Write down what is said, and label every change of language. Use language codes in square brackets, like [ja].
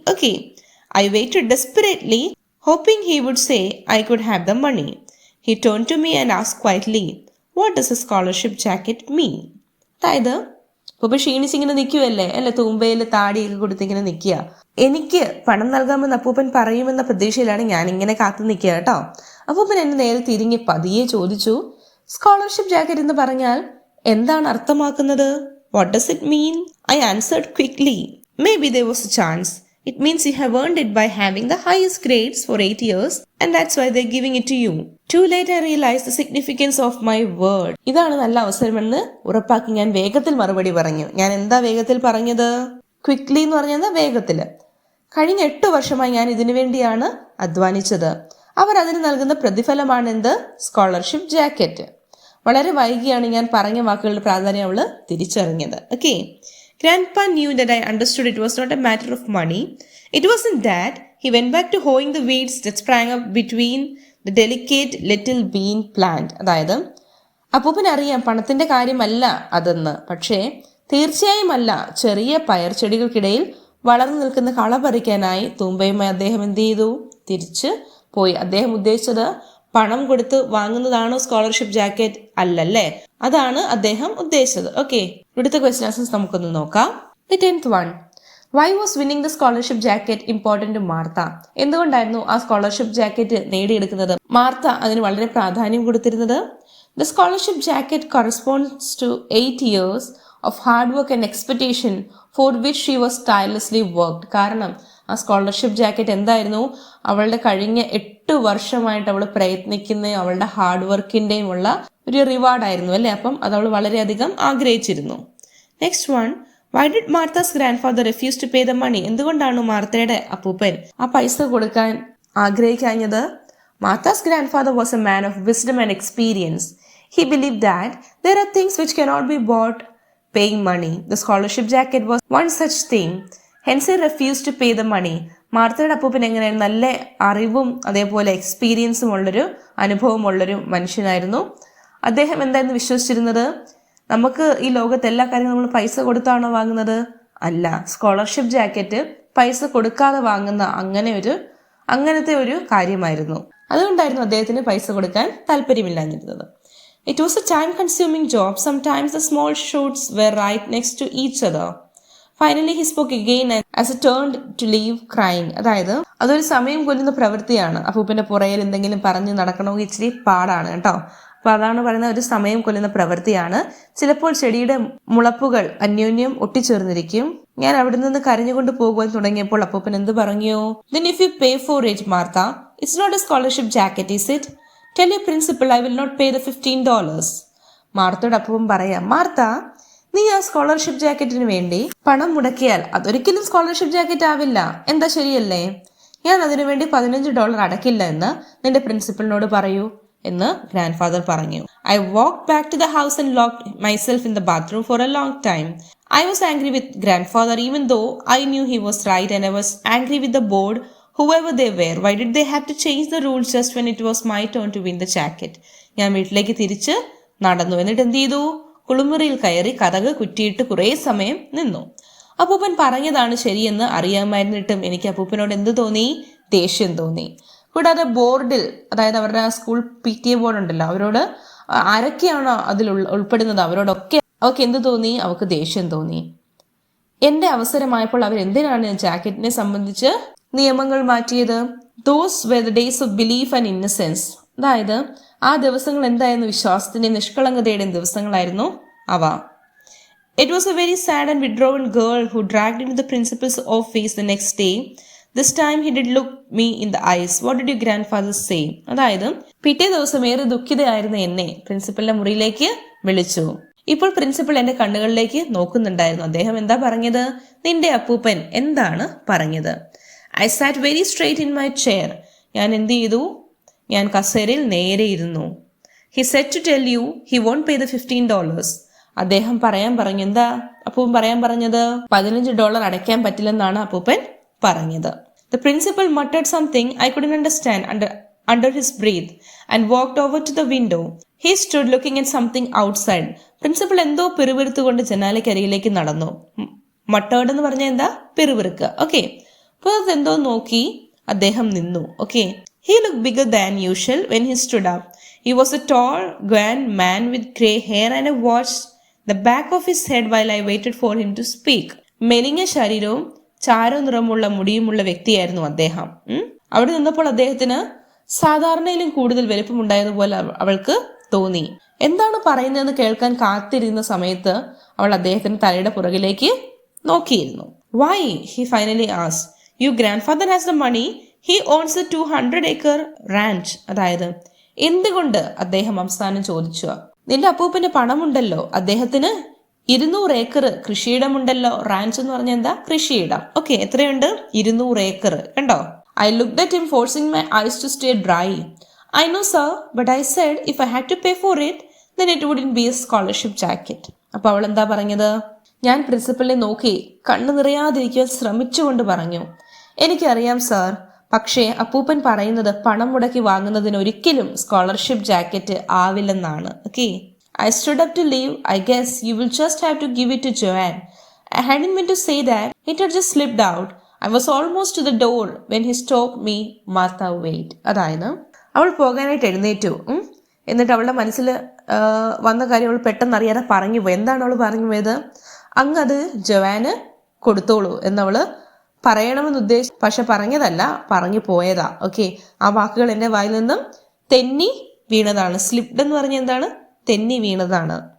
[en] Okay, I waited desperately, hoping he would say I could have the money. He turned to me and asked quietly, what does a scholarship jacket mean? [ml] അതായത് ഇപ്പൊ ക്ഷീണിച്ചിങ്ങനെ നിൽക്കുവല്ലേ അല്ലെ, തൂമ്പയിൽ താടിയൊക്കെ കൊടുത്തിങ്ങനെ നിൽക്കുക. എനിക്ക് പണം നൽകാമെന്ന് അപ്പൂപ്പൻ പറയുമെന്ന പ്രതീക്ഷയിലാണ് ഞാൻ ഇങ്ങനെ കാത്തു നിൽക്കുക കേട്ടോ. അപ്പൂപ്പൻ എന്നെ നേരെ തിരിഞ്ഞ് പതിയെ ചോദിച്ചു, സ്കോളർഷിപ്പ് ജാക്കറ്റ് എന്ന് പറഞ്ഞാൽ എന്താണ് അർത്ഥമാക്കുന്നത്? [en] What does it mean? I answered quickly. Maybe there was a chance. It means you have earned it by having the highest grades for 8 years and that's why they're giving it to you. Too late I realized the significance of my word. [ml] ഇതാണ് നല്ല അവസരമെന്ന് ഉറപ്പാക്കി ഞാൻ വേഗത്തിൽ മറുപടി പറഞ്ഞു. ഞാൻ എന്താ വേഗത്തിൽ പറഞ്ഞത്? ക്വിക്ലി എന്ന് പറഞ്ഞാൽ വേഗത്തിൽ. കഴിഞ്ഞ 8 വർഷമായി ഞാൻ ഇതിനു വേണ്ടിയാണ് അധ്വാനിച്ചത്. അവർ അതിന് നൽകുന്ന പ്രതിഫലമാണ് എന്ത്? Scholarship jacket. വളരെ വൈകിയാണ് ഞാൻ പറഞ്ഞ വാക്കുകളുടെ പ്രാധാന്യം അവള് തിരിച്ചറിഞ്ഞത്. [en] Okay, Grandpa knew that I understood it was not a matter of money. It wasn't that. He went back to hoeing the weeds that sprang up between the delicate little bean plant. [ml] അതായത് അപ്പൂപ്പൻ അറിയാം പണത്തിന്റെ കാര്യമല്ല അതെന്ന്. പക്ഷേ തീർച്ചയായും അല്ല, ചെറിയ പയർ ചെടികൾക്കിടയിൽ വളർന്നു നിൽക്കുന്ന കള പറിക്കാനായി തൂമ്പയുമായി അദ്ദേഹം എന്ത് ചെയ്തു? തിരിച്ച് പോയി. അദ്ദേഹം ഉദ്ദേശിച്ചത് പണം കൊടുത്ത് വാങ്ങുന്നതാണോ സ്കോളർഷിപ്പ് ജാക്കറ്റ്? അല്ലല്ലേ, അതാണ് അദ്ദേഹം ഉദ്ദേശിച്ചത്. ഓക്കെ, ഇവിടുത്തെ ക്വസ്റ്റ്യൻ ആൻസേഴ്സ് നമുക്കൊന്ന് നോക്കാം. [en] The 10th one. Why was winning the scholarship jacket important to Martha? [ml] എന്തുകൊണ്ടായിരുന്നു ആ സ്കോളർഷിപ്പ് ജാക്കറ്റ് നേടിയെടുക്കുന്നത് മാർത്ത അതിന് വളരെ പ്രാധാന്യം കൊടുത്തിരുന്നത്? [en] The scholarship jacket corresponds to 8 years of hard work and expectation for which she was tirelessly worked. [ml] കാരണം ആ scholarship jacket എന്തായിരുന്നു? അവളുടെ കഴിഞ്ഞ 8 വർഷമായിട്ട് അവൾ പ്രയത്നിക്കുന്ന അവളുടെ ഹാർഡ് വർക്കിന്റെയും ഉള്ള ഒരു റിവാർഡായിരുന്നു അല്ലേ. അപ്പം അത് അവൾ വളരെയധികം ആഗ്രഹിച്ചിരുന്നു. [en] Next one. Why did Martha's grandfather refuse to pay the money? [ml] എന്തുകൊണ്ടാണ് മാർത്തയുടെ അപ്പൂപ്പൻ ആ പൈസ കൊടുക്കാൻ ആഗ്രഹിക്കാഞ്ഞത്? [en] Martha's grandfather was a man of wisdom and experience. He believed that there are things which cannot be bought paying money. The scholarship jacket was one such thing. Hence he refused to pay the money. [ml] മാർത്തയുടെ അപ്പൂപ്പൻ എങ്ങനെയായിരുന്നു? നല്ല അറിവും അതേപോലെ എക്സ്പീരിയൻസും ഉള്ളൊരു അനുഭവമുള്ളൊരു മനുഷ്യനായിരുന്നു. അദ്ദേഹം എന്തായിരുന്നു വിശ്വസിച്ചിരുന്നത്? നമുക്ക് ഈ ലോകത്ത് എല്ലാ കാര്യങ്ങളും നമ്മൾ പൈസ കൊടുത്താണോ വാങ്ങുന്നത്? അല്ല, സ്കോളർഷിപ്പ് ജാക്കറ്റ് പൈസ കൊടുക്കാതെ വാങ്ങുന്ന അങ്ങനത്തെ ഒരു കാര്യമായിരുന്നു. അതുകൊണ്ടായിരുന്നു അദ്ദേഹത്തിന് പൈസ കൊടുക്കാൻ താല്പര്യമില്ലാഞ്ഞിരുന്നത്. [en] It was a time-consuming job. Sometimes the small shoots were right next to each other. Finally he spoke again as he turned to leave crying. [ml] അതായത് അതൊരു സമയം കൊല്ലുന്ന പ്രവൃത്തിയാണ്. അപ്പൂപ്പന്റെ പുറയിൽ എന്തെങ്കിലും പറഞ്ഞ് നടക്കണമെങ്കിൽ ഇച്ചിരി പാടാണ് കേട്ടോ. അപ്പൊ അതാണ് പറയുന്ന ഒരു സമയം കൊല്ലുന്ന പ്രവൃത്തിയാണ്. ചിലപ്പോൾ ചെടിയുടെ മുളപ്പുകൾ അന്യോന്യം ഒട്ടിച്ചേർന്നിരിക്കും. ഞാൻ അവിടെ നിന്ന് കരഞ്ഞുകൊണ്ട് പോകുവാൻ തുടങ്ങിയപ്പോൾ അപ്പൂപ്പൻ എന്ത് പറഞ്ഞു? [en] Then if you pay for it, Martha, it's not a scholarship jacket, is it? Tell your principal I will not pay the $15. [ml] മാർത്തയുടെ അപ്പൂപ്പൻ പറയാം, മാർത്ത, നീ ആ സ്കോളർഷിപ്പ് ജാക്കറ്റിന് വേണ്ടി പണം മുടക്കിയാൽ അതൊരിക്കലും സ്കോളർഷിപ്പ് ജാക്കറ്റ് ആവില്ല. എന്താ ശരിയല്ലേ? ഞാൻ അതിനുവേണ്ടി $15 അടക്കില്ല എന്ന് നിന്റെ പ്രിൻസിപ്പലിനോട് പറയൂ എന്ന് ഗ്രാൻഡ് ഫാദർ പറഞ്ഞു. [en] I walked back to the house and locked myself in the bathroom for a long time. I was angry with grandfather even though I knew he was right, and I was angry with the board, whoever they were. Why did they have to change the rules just when it was my turn to win the jacket? [ml] ഞാൻ വീട്ടിലേക്ക് തിരിച്ച് നടന്നു. എന്നിട്ട് എന്ത് ചെയ്തു? കുളിമുറിയിൽ കയറി കതക് കുറ്റിയിട്ട് കുറേ സമയം നിന്നു. അപ്പൂപ്പൻ പറഞ്ഞതാണ് ശരിയെന്ന് അറിയാമായിരുന്നിട്ടും എനിക്ക് അപ്പൂപ്പനോട് എന്ത് തോന്നി? ദേഷ്യം തോന്നി. കൂടാതെ ബോർഡിൽ, അതായത് അവരുടെ ആ സ്കൂൾ PTA ബോർഡ് ഉണ്ടല്ലോ, അവരോട് ആരൊക്കെയാണോ അതിൽ ഉൾപ്പെടുന്നത് അവരോടൊക്കെ അവൾക്ക് എന്ത് തോന്നി? അവൾക്ക് ദേഷ്യം തോന്നി. എന്റെ അവസരമായപ്പോൾ അവരെന്തിനാണ് ജാക്കറ്റിനെ സംബന്ധിച്ച് നിയമങ്ങൾ മാറ്റിയത്? [en] Those were the days of belief and innocence. [ml] അതായത് ആ ദിവസങ്ങൾ എന്തായിരുന്നു? വിശ്വാസത്തിന്റെയും നിഷ്കളങ്കതയുടെയും ദിവസങ്ങളായിരുന്നു അവ. [en] It was a very sad and withdrawn girl who dragged into the principal's office the next day. This time he did look me in the eyes. What did your grandfather say? [ml] അതായത് പിറ്റേ ദിവസം ഏറെ ദുഃഖിതയായിരുന്ന എന്നെ പ്രിൻസിപ്പലിന്റെ മുറിയിലേക്ക് വിളിച്ചു. ഇപ്പോൾ principal എന്റെ കണ്ണുകളിലേക്ക് നോക്കുന്നുണ്ടായിരുന്നു. അദ്ദേഹം എന്താ പറഞ്ഞത്? നിന്റെ അപ്പൂപ്പൻ എന്താണ് പറഞ്ഞത്? [en] I sat very straight in my chair. [ml] ഞാൻ എന്ത് ചെയ്തു? ഞാൻ കസേരയിൽ നേരെ ഇരുന്നു. [en] He said to tell you he won't pay the $15. [ml] അദ്ദേഹം പറയാൻ പറഞ്ഞു. എന്താ അപ്പൂപ്പൻ പറയാൻ പറഞ്ഞത്? $15 അടയ്ക്കാൻ പറ്റില്ലെന്നാണ് അപ്പൂപ്പൻ പറഞ്ഞത്. [en] The principal muttered something I couldn't understand under his breath and walked over to the window. He stood looking at something outside. [ml] Principal എന്തോ പിറുപിറുത്തുകൊണ്ട് ജനാലയ്ക്കരികിലേക്ക് നടന്നു. മട്ടേർഡ് എന്ന് പറഞ്ഞാൽ എന്താ? പിറുപിറുക്കുക. ഓക്കെ, അപ്പോൾ അതെന്തോ നോക്കി അദ്ദേഹം നിന്നു. [en] Okay, he looked bigger than usual when he stood up. He was a tall, grand man with grey hair and I watched the back of his head while I waited for him to speak. [ml] മെലിഞ്ഞ ശരീരവും ചാരോ നിറമുള്ള മുടിയുമുള്ള വ്യക്തിയായിരുന്നു അദ്ദേഹം. അവിടെ നിന്നപ്പോൾ അദ്ദേഹത്തിന് സാധാരണയിലും കൂടുതൽ വലുപ്പമുണ്ടായതുപോലെ അവൾക്ക് തോന്നി. എന്താണ് പറയുന്നതെന്ന് കേൾക്കാൻ കാത്തിരുന്ന സമയത്ത് അവൾ അദ്ദേഹത്തിന്റെ തലയുടെ പുറകിലേക്ക് നോക്കിയിരുന്നു. [en] Why, he finally asked. You grandfather has the money, he owns a 200-acre ranch. [ml] അതായത് എന്തുകൊണ്ട് അദ്ദേഹം അവസാനം ചോദിച്ചു. നിന്റെ അപ്പൂപ്പന് പണമുണ്ടല്ലോ, അദ്ദേഹത്തിന് 200 ഏക്കർ കൃഷിയിടമുണ്ടല്ലോ. റാഞ്ച് എന്ന് പറഞ്ഞാൽ എന്താ? കൃഷിയിടം. ഓക്കെ, എത്രയുണ്ട്? 200 ഏക്കർ. കണ്ടോ? [en] I looked at him, forcing my eyes to stay dry. I know, sir, but I said if I had to pay for it, then it wouldn't be a scholarship jacket. [ml] അപ്പോൾ അവൾ എന്താ പറഞ്ഞത്? ഞാൻ പ്രിൻസിപ്പലിനെ നോക്കി കണ്ണു നിറയാതിരിക്കാൻ ശ്രമിച്ചുകൊണ്ട് പറഞ്ഞു, എനിക്കറിയാം സാർ, പക്ഷേ അപ്പൂപ്പൻ പറയുന്നത് പണം മുടക്കി വാങ്ങുന്നതിന് ഒരിക്കലും scholarship jacket ആവില്ലെന്നാണ്. [en] Okay, I stood up to leave. I guess you will just have to give it to Joanne. I hadn't meant to say that. It had just slipped out. I was almost to the door when he stopped me. Martha, wait. [ml] അതായത് അവൾ പോകാനായിട്ട് എഴുന്നേറ്റു. എന്നിട്ട് അവളുടെ മനസ്സിൽ വന്ന കാര്യം അവൾ പെട്ടെന്ന് അറിയാതെ പറഞ്ഞു പോയി. എന്താണ് അവൾ പറഞ്ഞു പോയത്? അങ്ങത് ജോവാന് കൊടുത്തോളൂ എന്നവള് പറയണമെന്ന് ഉദ്ദേശിച്ചു, പക്ഷെ പറഞ്ഞതല്ല, പറഞ്ഞു പോയതാ. ഓക്കെ, ആ വാക്കുകൾ എന്റെ വായിൽ നിന്നും തെന്നി വീണതാണ്. സ്ലിപ്ഡ് എന്ന് പറഞ്ഞ എന്താണ്? തെന്നി വീണതാണ്.